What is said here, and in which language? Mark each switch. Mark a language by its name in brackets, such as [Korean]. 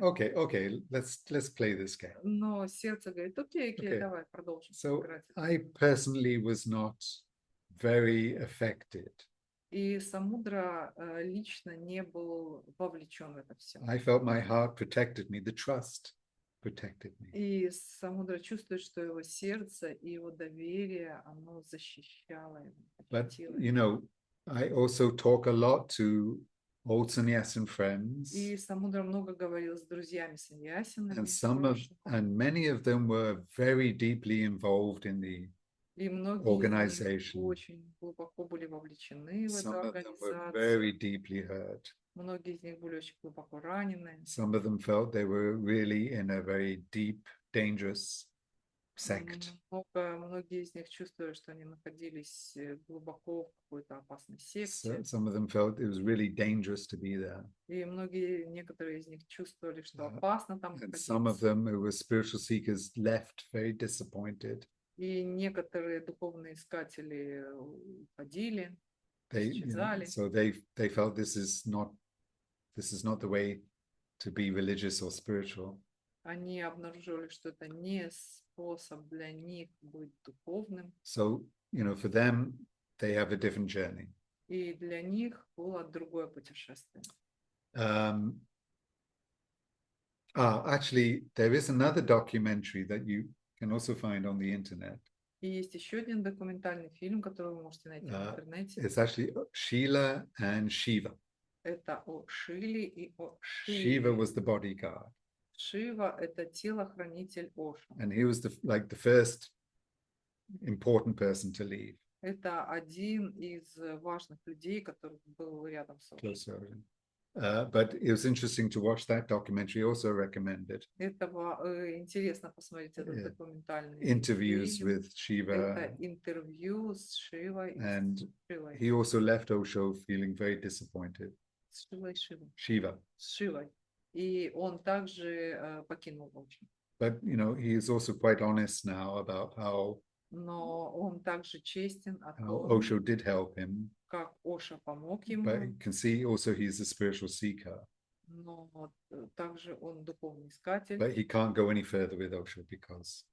[English] okay, let's play this game. [Russian] Но сердце говорит, окей, [English] Okay. [Russian] давай продолжим [English] So [Russian] играть. [English] I personally was not very affected. [Russian] И Самудра лично не был вовлечен в это все. [English] I felt my heart protected me, the trust protected me. [Russian] И Самудра чувствует, что его сердце и его доверие, оно защищало его. [English] But, [Russian] защитило его. [English] I also talk a lot to old sannyasin friends, [Russian] И Самудра много говорил с друзьями саньясинами. [English] and many of them were very deeply involved in the [Russian] И многие из них [English] organization. [Russian] очень глубоко были вовлечены в эту [English] Some of them were [Russian] организацию. [English] very deeply hurt. [Russian] Многие из них были очень глубоко ранены. [English] Some of them felt they were really in a very deep, dangerous sect. [Russian] Многие из них чувствовали, что они находились глубоко в какой-то опасной секте. [English] Some of them felt it was really dangerous to be there. [Russian] И некоторые из них чувствовали, что опасно там [English] And some of [Russian] находиться. [English] them who were spiritual seekers left very disappointed. [Russian] И некоторые духовные искатели уходили, исчезали. [English] So they felt this is not the way to be religious or spiritual. [Russian] Они обнаруживали, что это не способ для них быть духовным. [English] So, for them, they have a different journey. [Russian] И для них было другое путешествие. [English] Actually, there is another documentary that you can also find on the internet. [Russian] И есть еще один документальный фильм, который вы можете найти в интернете. [English] It's actually Sheela and Shiva. [Russian] Это о Шиле и о [English] Shiva [Russian] Шиве. [English] was the bodyguard, [Russian] Шива – это телохранитель Ошо. [English] and he was the first important person to leave. [Russian] Это один из важных людей, который был рядом с Ошо. [English] Closer. But it was interesting to watch that documentary. Also recommended [Russian] Это интересно посмотреть этот документальный [English] interviews [Russian] фильм. [English] with Shiva, [Russian] Это интервью с Шивой. [English] and [Russian] с Шивой. [English] he also left Osho feeling very disappointed. [Russian] С Шивой, Шивой. [English] Shiva. [Russian] С Шивой. И он также покинул Ошо. [English] But you know, he is also quite honest now about how [Russian] Но он также честен о [English] how [Russian] том, [English] Osho did help him. [Russian] как Ошо помог [English] But [Russian] ему, [English] you can see also he's a spiritual seeker. [Russian] но также он духовный искатель, [English] But he can't go any further with Osho because